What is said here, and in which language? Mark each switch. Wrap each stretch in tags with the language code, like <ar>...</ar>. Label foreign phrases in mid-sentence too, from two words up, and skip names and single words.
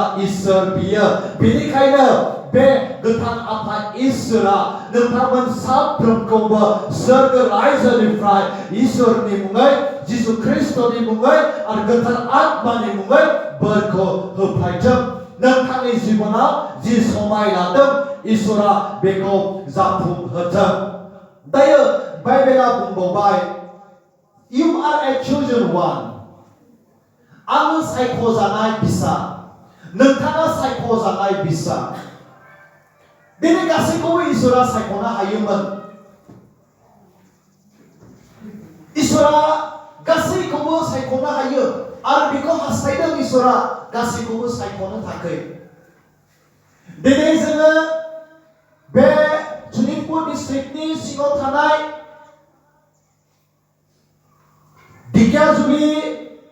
<brx>इसोर बियो बेनिखायनो बे गोथां आफा इसोरा नोंथांमोन साफ्रोमखौबो सोरग रायजोनिफ्राय इसोरनि मुङै जिसु ख्रिस्टनि मुङै आरो गोथां आत्मानि मुङै बोरखौ होफायथों नोंथांनि जिबनाव जि समाय लादों इसोरा बेखौ जाफुंहोथों दायो बाइबेला बुंबावबाय</brx> <en>You are a chosen one</en> <brx>आङो सायख'जानाय फिसा नोंथाङा सायख'जानाय फिसा दिनै गासैखौबो इसोरा सायख'नो हायोमोन इसोरा गासैखौबो सायख'नो हायो आरो बेखौ हास्थायदों इसोरा गासैखौबो सायख'नो थाखाय दिनै जोङो बे शनितपुर डिस्ट्रिक्टनि सिङाव थानाय ढेकियाजुलि</brx>